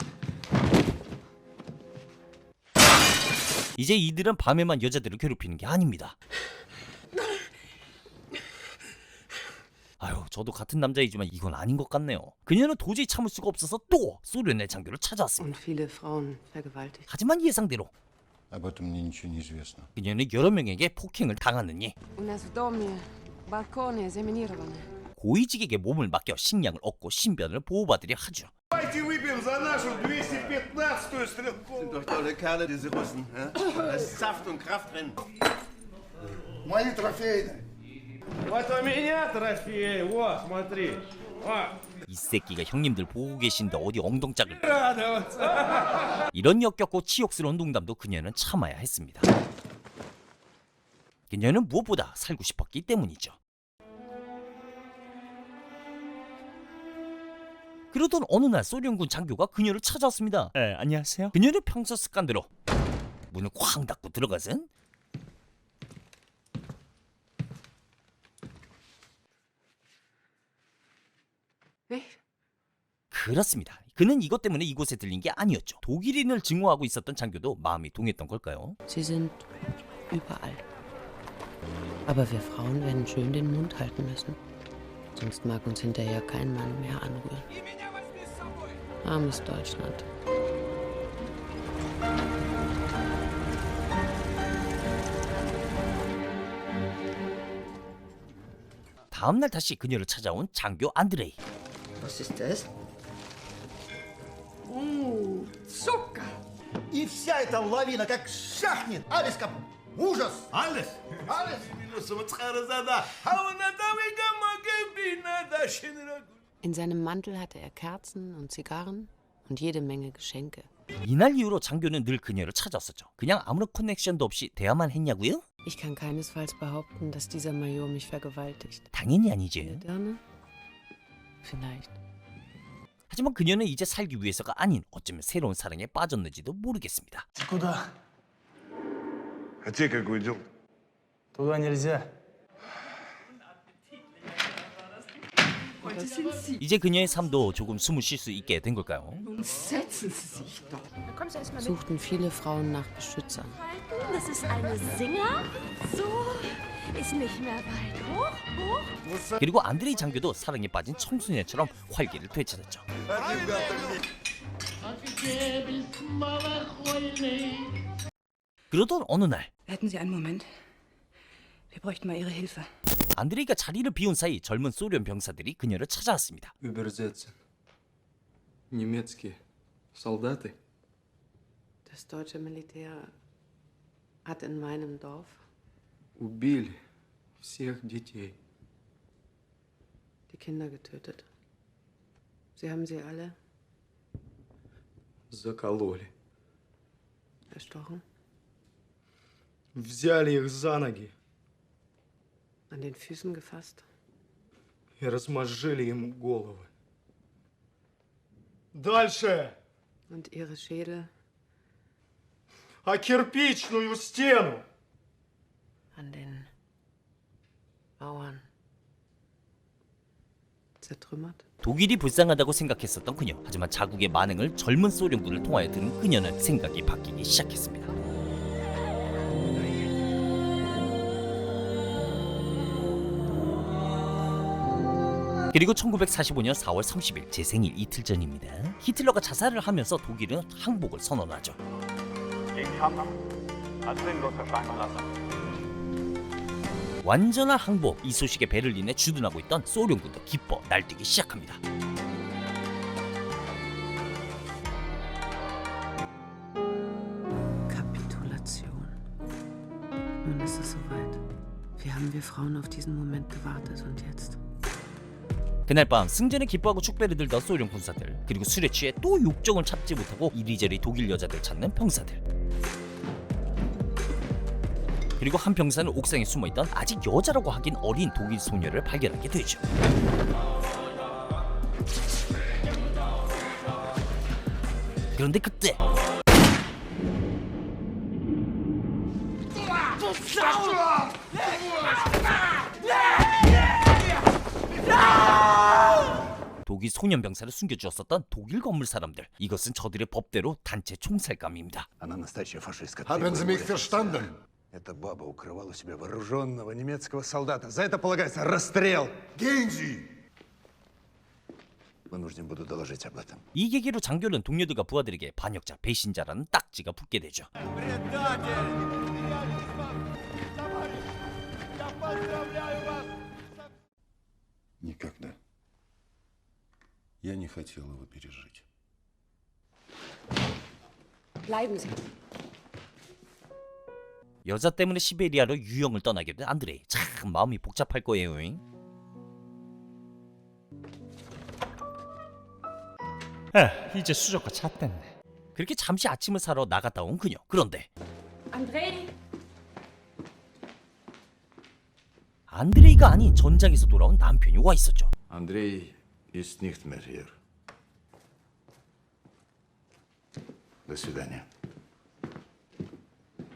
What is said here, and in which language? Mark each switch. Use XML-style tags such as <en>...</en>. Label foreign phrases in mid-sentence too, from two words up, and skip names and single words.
<ko>이제 이들은 밤에만 여자들을 괴롭히는 게 아닙니다. 저도 같은 남자이지만 이건 아닌 것 같네요. 그녀는 도저히 참을 수가 없어서 또 소련의 장교를 찾아왔습니다.</ko> <de>Und viele Frauen vergewaltigt.</de> <ko>하지만 예상대로</ko> <ru>Об этом мне ничего не известно.</ru> <ko>그녀는 여러 명에게 폭행을 당하느니</ko> <ru>У нас в доме балконы заминированы.</ru> <ko>고위직에게 몸을 맡겨 식량을 얻고 신변을 보호받으려 하죠.</ko> <ru>Давайте выпьем за нашу 215-ю стрелковую.</ru> <de>Doch tolle Kerle, diese Russen. Ja? Da ist Saft und Kraft drin.</de> <ru>Мои трофейные. Вот у меня трофей, вот, смотри.</ru> <ko>이 새끼가 형님들 보고 계신데 어디 엉덩짝을.</ko> <ru>Радоваться.</ru> <ko>이런 역겹고 치욕스러운 농담도 그녀는 참아야 했습니다. 그녀는 무엇보다 살고 싶었기 때문이죠. 그러던 어느 날 소련군 장교가 그녀를 찾아왔습니다. 안녕하세요. 그녀는 평소 습관대로 문을 쾅 닫고 들어가선</ko> <de>Nicht?</de> <ko>그렇습니다. 그는 이것 때문에 이곳에 들린 게 아니었죠. 독일인을 증오하고 있었던 장교도 마음이 동했던 걸까요?</ko> <de>Sie sind überall. Aber wir Frauen werden schön den Mund halten müssen. Sonst mag uns hinterher kein Mann mehr anrühren. Armes Deutschland.</de> <ko>다음날 다시 그녀를 찾아온 장교 안드레이.</ko> <de>Was ist das? Zucker.</de> <ru>И вся эта лавина как шахнет.</ru> <de>Alles kaputt. Ужас. Alles. Alles. In seinem Mantel hatte er Kerzen und Zigarren und jede Menge Geschenke.</de> <ko>이날 이후로 장교는 늘 그녀를 찾았었죠. 그냥 아무런 커넥션도 없이 대화만 했냐고요?</ko> <de>Ich kann keinesfalls behaupten, dass dieser Major mich vergewaltigt.</de> <ko>당연히 아니지.</ko> <de>Dirne? Vielleicht.</de> <ko>하지만 그녀는 이제 살기 위해서가 아닌 어쩌면 새로운 사랑에 빠졌는지도 모르겠습니다.</ko> <ru>Ты куда? А тебе как уйдем? Туда нельзя.</ru> <ko>이제 그녀의 삶도 조금 숨을 쉴 수 있게 된 걸까요?</ko> <de>Setzen Sie sich doch. Da kommst du erst mal mit. Suchten viele Frauen nach Beschützern. Das ist eine Singer. So ist nicht mehr weit. Hoch, hoch.</de> <ko>그리고 안드레이 장교도 사랑에 빠진 청소년처럼 활기를 되찾았죠. 그러던 어느 날</ko> <de>Hätten Sie einen Moment? Wir bräuchten mal Ihre Hilfe.</de> <ko>안드레이가 자리를 비운 사이 젊은 소련 병사들이 그녀를 찾아왔습니다.</ko> <de>Übersetzen.</de> <ru>Немецкие солдаты.</ru> <de>Das deutsche Militär hat in meinem Dorf</de> <ru>Убили всех детей.</ru> <de>die Kinder getötet. Sie haben sie alle</de> <ru>Закололи.</ru> <de>erstochen,</de> <ru>Взяли их за ноги</ru> <de>an den Füßen gefasst.</de> <ru>и размозжили им головы. Дальше!</ru> <de>Und ihre Schädel</de> <ru>А кирпичную стену!</ru> <de>an den Mauern zertrümmert.</de> <ko>독일이 불쌍하다고 생각했었던 그녀. 하지만 자국의 만행을 젊은 소련군을 통하여 들은 그녀는 생각이 바뀌기 시작했습니다. 그리고 1945년 4월 30일 제 생일 이틀 전입니다. 히틀러가 자살을 하면서 독일은 항복을 선언하죠. 완전한 항복, 이 소식에 베를린에 주둔하고 있던 소련군도 기뻐 날뛰기 시작합니다.</ko> <de>Kapitulation. Nun ist es soweit. Wie haben wir Frauen auf diesen Moment gewartet und jetzt?</de> <ko>그날 밤 승전에 기뻐하고 축배를 들던 소련 군사들, 그리고 술에 취해 또 욕정을 참지 못하고 이리저리 독일 여자들 찾는 병사들, 그리고 한 병사는 옥상에 숨어있던 아직 여자라고 하긴 어린 독일 소녀를 발견하게 되죠. 그런데 그때 독일 소년 병사를 숨겨주었었던 독일 건물 사람들. 이것은 저들의 법대로 단체 총살감입니다.</ko> <de>Haben Sie mich verstanden?</de> <ru>Эта баба укрывала у себя вооруженного немецкого солдата. За это полагается расстрел.</ru> <de>Gehen Sie!</de> <ru>Вынужден буду доложить об этом.</ru> <ko>이 계기로 장교는 동료들과 부하들에게 반역자, 배신자라는 딱지가 붙게 되죠.</ko> <ru>Никогда. Я не хотел его пережить.</ru> <de>Bleiben Sie.</de> <ko>여자 때문에 시베리아로 유영을 떠나게 된 안드레이. 참 마음이 복잡할 거예요. 이제 수족과 찼댔네. 그렇게 잠시 아침을 사러 나갔다 온 그녀. 그런데 Andrei, 안드레이가 아닌 전장에서 돌아온 남편이 와 있었죠.</ko> <de>Андрей ist nicht mehr hier.</de> <ru>До свидания.</ru>